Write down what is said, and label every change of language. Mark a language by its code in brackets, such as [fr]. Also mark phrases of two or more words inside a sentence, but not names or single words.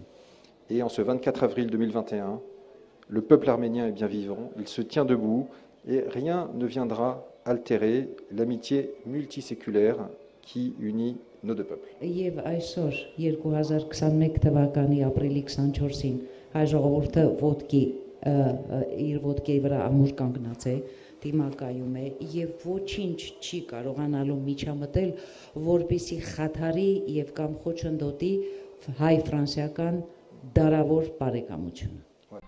[fr] Et en ce 24 avril 2021, le peuple arménien est bien vivant, il se tient debout et rien ne viendra altérer l'amitié multiséculaire qui unit nos deux peuples. [hy] Եվ այսօր 2021 թվականի ապրիլի 24-ին հայ ժողովուրդը իր ոտքի վրա ամուր կանգնած է, դիմակայում է եւ ոչինչ չի կարողանալու միջամտել, որպեսի խաթարի եւ կամ խոչընդոտի հայ-ֆրանսիական դարավոր բարեկամությունը։